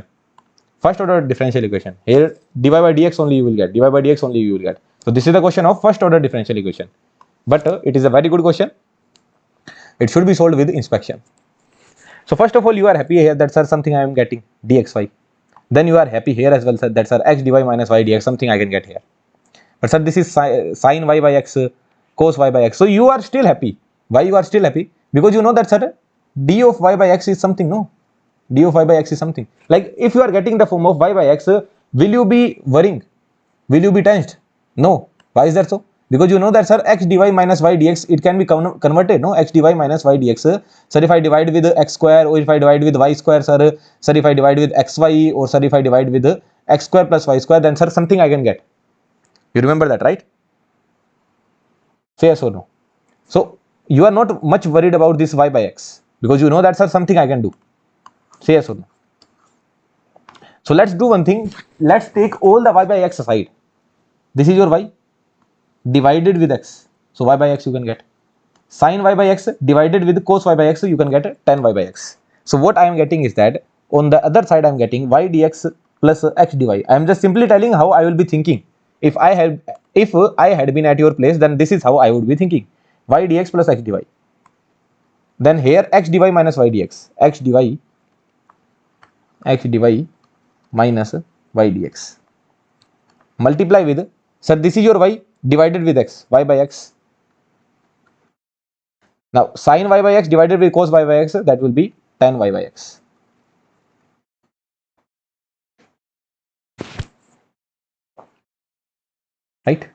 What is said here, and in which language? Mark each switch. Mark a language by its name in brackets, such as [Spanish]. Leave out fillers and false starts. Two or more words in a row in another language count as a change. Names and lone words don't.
[English] First order differential equation. Here dy by dx only you will get. Dy by dx only you will get. So this is the question of first order differential equation. But it is a very good question. It should be solved with inspection. So first of all, you are happy here that, sir, something I am getting dxy. Then you are happy here as well, sir, that, sir, x dy minus y dx, something I can get here. But sir, this is sin y by x, cos y by x. So you are still happy. Why you are still happy? Because you know that, sir, d of y by x is something, no? D of y by x is something. Like if you are getting the form of y by x, will you be worrying? Will you be tensed? No. Why is that so? Because you know that, sir, x dy minus y dx, it can be converted, no? X dy minus y dx. Sir, if I divide with x square, or if I divide with y square, sir, if I divide with xy, or sir, if I divide with x square plus y square, then, sir, something I can get. You remember that, right? Say yes or no? So you are not much worried about this y by x, because you know that, sir, something I can do. Say yes or no? So let's do one thing. Let's take all the y by x aside. This is your y divided with x. So y by x you can get. Sin y by x divided with cos y by x, you can get tan y by x. So what I am getting is that on the other side I am getting y dx plus x dy. I am just simply telling how I will be thinking. If I had been at your place, then this is how I would be thinking. Y dx plus x dy. Then here x dy minus y dx. X dy minus y dx. Multiply with, sir, this is your y divided with x, y by x. Now sin y by x divided with cos y by x, that will be tan y by x. Right?